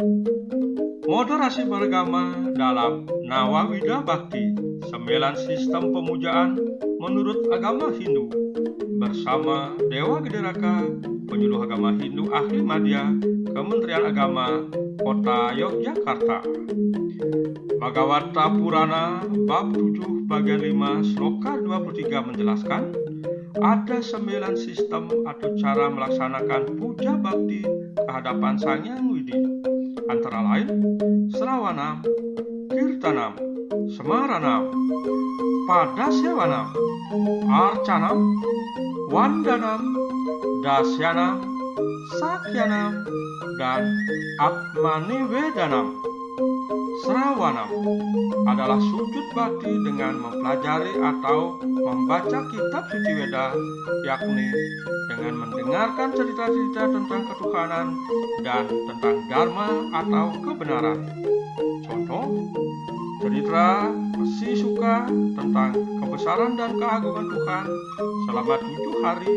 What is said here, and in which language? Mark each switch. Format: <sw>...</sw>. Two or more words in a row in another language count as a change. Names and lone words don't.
<id>Moderasi beragama dalam Nawawida Bhakti, 9 sistem pemujaan menurut agama Hindu, bersama Dewa Gederaka, penyuluh agama Hindu Ahli Madya, Kementerian Agama, Kota Yogyakarta. Bhagavata Purana bab 7 bagian 5 sloka 23 menjelaskan ada 9 sistem atau cara melaksanakan puja bakti kehadapan Sang Hyang Widi, antara lain Sravanam, Kirtanam, Smaranam, Padasyavanam, Arcanam, Vandanam, Dasyanam, Sakyanam, dan Atmanivedanam. Sravanam adalah sujud bakti dengan mempelajari atau membaca kitab suci Weda, yakni dengan mendengarkan cerita-cerita tentang ketuhanan dan tentang dharma atau kebenaran. Contoh, cerita Resi Suka tentang kebesaran dan keagungan Tuhan selama 7 hari</id>